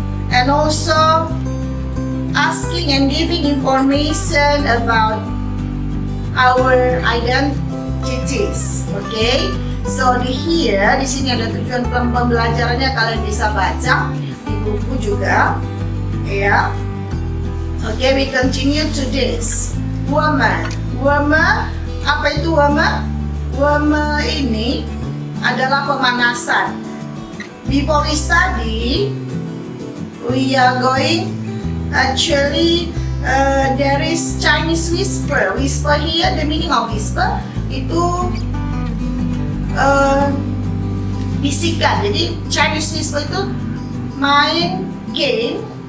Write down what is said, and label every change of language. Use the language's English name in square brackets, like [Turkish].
[English] and also asking and giving information about our identities. [Indonesian] Okay, so di sini ada tujuan pembelajarannya, kalian bisa baca di buku juga, ya. [English] Okay, we continue to this. [Indonesian] Woman, apa itu woman? Woman ini adalah pemanasan. [English] Before we study, we are going actually there is Chinese whisper. Whisper here, the meaning of whisper [Indonesian] itu bisikan. Jadi Chinese whisper itu main game.